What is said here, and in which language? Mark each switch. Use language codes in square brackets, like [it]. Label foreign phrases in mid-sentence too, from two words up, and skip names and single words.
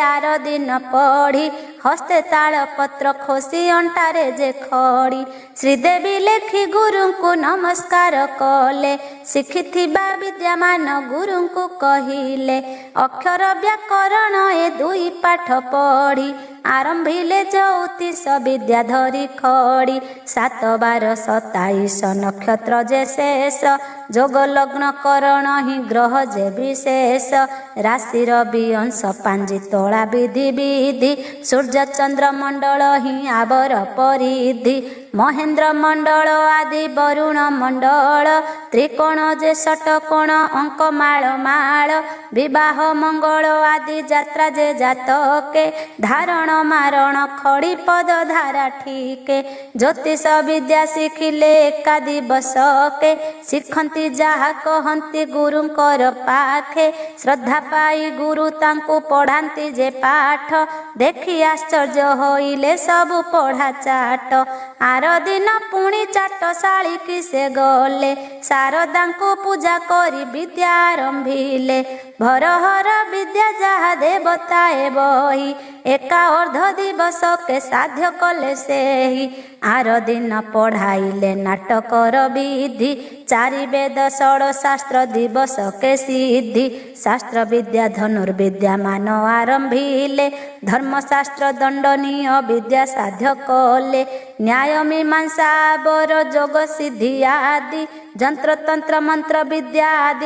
[or] ଆର ଦିନ ପଢ଼ି ହସ୍ତେ ତାଳ ପତ୍ର ଖୋସି ଅଣ୍ଟାରେ ଯେ ଖଡ଼ି ଶ୍ରୀଦେବୀ ଲେଖି ଗୁରୁଙ୍କୁ ନମସ୍କାର କଲେ ଶିଖିଥିବା ବିଦ୍ୟାମାନ ଗୁରୁଙ୍କୁ କହିଲେ ଅକ୍ଷର ବ୍ୟାକରଣ ଏ ଦୁଇ ପାଠ ପଢ଼ି ଆରମ୍ଭିଲେ ଜ୍ୟୋତିଷ ବିଦ୍ୟା ଧରି ଖଡ଼ି 7 12 27 ନକ୍ଷତ୍ର ଯେ ଶେଷ ଯୋଗ ଲଗ୍ନ କରଣ ହି ଗ୍ରହ ଯେ ବିଶେଷ ରାଶିର ଭି ଅଂଶ ପାଞ୍ଜି ତୋଳା ବିଧି ବିଧି ସୂର୍ଯ୍ୟ ଚନ୍ଦ୍ର ମଣ୍ଡଳ ହି ଆଉର ପରିଧି ମହେନ୍ଦ୍ର ମଣ୍ଡଳ ଆଦି ବରୁଣ ମଣ୍ଡଳ ତ୍ରିକୋଣ ଯେ ଷଟକୋଣ ଅଙ୍କ ମାଳ ମାଳ ବିବାହ ମଙ୍ଗଳ ଆଦି ଯାତ୍ରା ଯେ ଜାତକେ ଧାରଣ ମାରଣ ଖଡ଼ି ପଦ ଧାରା ଠିକେ ଜ୍ୟୋତିଷ ବିଦ୍ୟା ଶିଖିଲେ ଏକା ଦିବସକେ ଶିଖନ୍ତି ଯାହା କହନ୍ତି ଗୁରୁଙ୍କର ପାଖେ ଶ୍ରଦ୍ଧା ପାଇ ଗୁରୁ ତାଙ୍କୁ ପଢ଼ାନ୍ତି ଯେ ପାଠ ଦେଖି ଆଶ୍ଚର୍ଯ୍ୟ ହୋଇଲେ ସବୁ ପଢ଼ା ଚାଟ ଆର ଦିନ ପୁଣି ଚାଟଶାଳୀ କି ସେ ଗଲେ ଶାରଦାଙ୍କୁ ପୂଜା କରି ବିଦ୍ୟା ଆରମ୍ଭିଲେ ଭରହର ବିଦ୍ୟା ଯାହା ଦେବତାଏ ବହି ଏକା ଅର୍ଦ୍ଧ ଦିବସ କେ ସାଧ୍ୟ କଲେ ସେହି ଆର ଦିନ ପଢ଼ାଇଲେ ନାଟକର ବିଧି ଚାରି ବେଦ ଷଡ଼ ଶାସ୍ତ୍ର ଦିବସ କେ ସିଦ୍ଧି ଶାସ୍ତ୍ର ବିଦ୍ୟା ଧନୁର୍ବିଦ୍ୟା ମାନ ଆରମ୍ଭିଲେ ଧର୍ମଶାସ୍ତ୍ର ଦଣ୍ଡନୀୟ ବିଦ୍ୟା ସାଧ୍ୟ କଲେ ନ୍ୟାୟ ମୀମାଂସା ବର ଯୋଗ ସିଦ୍ଧି ଆଦି ଯନ୍ତ୍ର ତନ୍ତ୍ର ମନ୍ତ୍ର ବିଦ୍ୟା ଆଦି